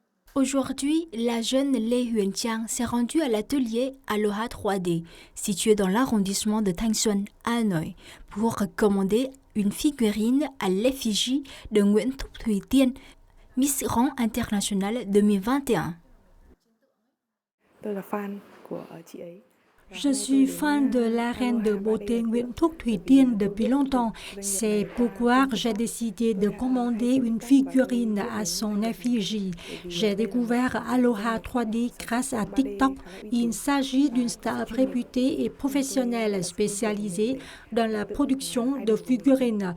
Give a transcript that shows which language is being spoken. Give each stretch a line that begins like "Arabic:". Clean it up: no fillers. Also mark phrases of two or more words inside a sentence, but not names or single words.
French: Aujourd'hui, la jeune Lê Huyền Trang s'est rendue à l'atelier Aloha 3D, situé dans l'arrondissement de Thanh Xuân, à Hanoï, pour commander une figurine à l'effigie de Nguyễn Thúc Thùy Tiên, Miss Grand International 2021.
Vietnamese: Tôi là fan của chị ấy.
French: Je suis fan de la reine de beauté Nguyễn Thúc Thùy Tiên depuis longtemps. C'est pourquoi j'ai décidé de commander une figurine à son effigie. J'ai découvert Aloha 3D grâce à TikTok. Il s'agit d'une star réputée et professionnelle spécialisée dans la production de figurines.